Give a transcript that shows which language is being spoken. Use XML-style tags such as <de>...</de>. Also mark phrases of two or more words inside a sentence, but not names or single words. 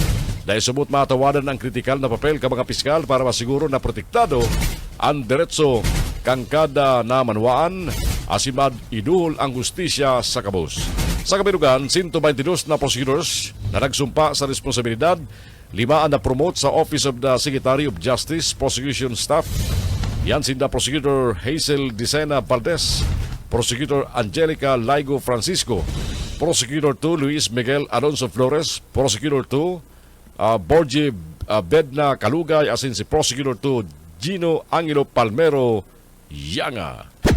<bik>Dahil subot matawadan ang kritikal na papel ka mga piskal para masiguro na protektado ang diretso kang kada na manwaan asimad iduhol ang hustisya sa kabus. Sa kabirugan, 122 na prosecutors na nagsumpa sa responsibilidad, 5 na promote sa Office of the Secretary of Justice Prosecution Staff. Yan sinda Prosecutor Hazel Dicena Valdez, Prosecutor Angelica Laigo Francisco, Prosecutor 2 Luis Miguel Alonso Flores, Prosecutor 2 Borgie Bedna Kalugay asin si Prosecutor 2 Gino Angelo Palmero Yanga.</bik>